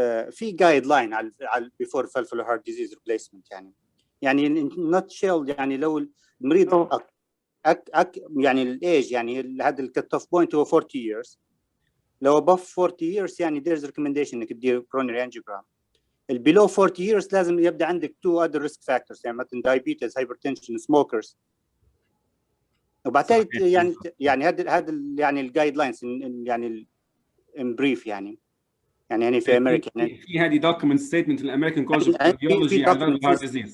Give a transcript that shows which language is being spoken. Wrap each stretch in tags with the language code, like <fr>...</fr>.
<ar>في جايد لاين على</ar> <en>before valvular heart disease replacement</en> <ar>يعني</ar> <en>not shelled.</en> <ar>يعني لو المريض يعني الايج، يعني هذا الكت اوف بوينت هو 40 years. لو above 40 years يعني</ar> <en>there's recommendation</en> <ar>انك تدير coronary angiogram.</ar> <en>below 40 years</en> <ar>لازم يبدا عندك</ar> <en>2 other risk factors، يعني مثلا diabetes, hypertension, smokers.</en> <ar>وبعدين يعني هذا يعني الجايد لاينز يعني ان بريف يعني في امريكا في هذه دوكيمنت ستيتمنت في الامريكان كولج اوف كارديولوجي على الهارت ديزيز.</ar>